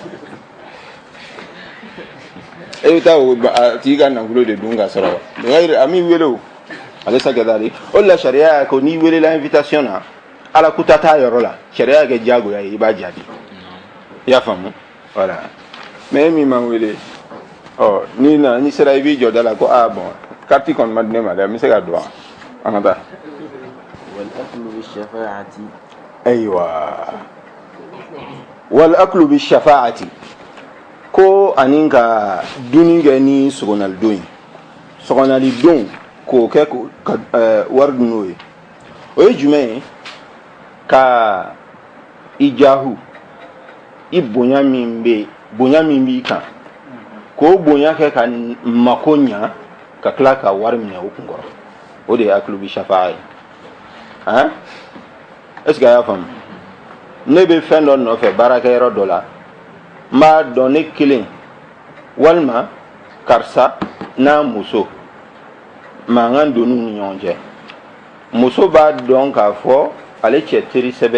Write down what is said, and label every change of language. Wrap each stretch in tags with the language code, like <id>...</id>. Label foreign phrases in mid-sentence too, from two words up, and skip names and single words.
<bm>e bɛ taa a tigi ka nafolo de dun ka sɔrɔ a m'i wele o ale sa kɛ dali o la sariya y'a ko n'i welela invitation na ala kuta t'a yɔrɔ la sariya y'a kɛ diyagoya ye i b'a jaabi y'a faamu</bm> <fr>voilà mais</fr> <bm>min ma wele ni sera i b'i jɔ da la ko</bm> <fr>bon carte</fr> <bm>kɔni ma di ne ma dɛ n bɛ se ka don an ka taa</bm> <ar>والأكل بالشفاعة</ar> <bm>ayiwa</bm> <ar>والأكل بالشفاعة</ar> <bm>ko ani ka duni kɛ ni sogonali don ye sogonali don k'o kɛ ka wari dun n'o ye o ye jumɛn ye ka i jahu i bonya min b'i kan k'o bonya kɛ ka mako ɲa ka tila ka wari minɛ o kun kɔrɔ o de ye</bm> <ar>أكل بالشفاعة</ar> <bm>ye</bm> <fr>est-ce que</fr> <bm>a y'a faamu ne bɛ fɛn dɔ nɔfɛ baarakɛyɔrɔ dɔ la n b'a dɔn ne kelen walima karisa n'a muso mankan donn'u ni ɲɔgɔn cɛ muso b'a dɔn k'a fɔ ale cɛ teri sɛbɛ</bm>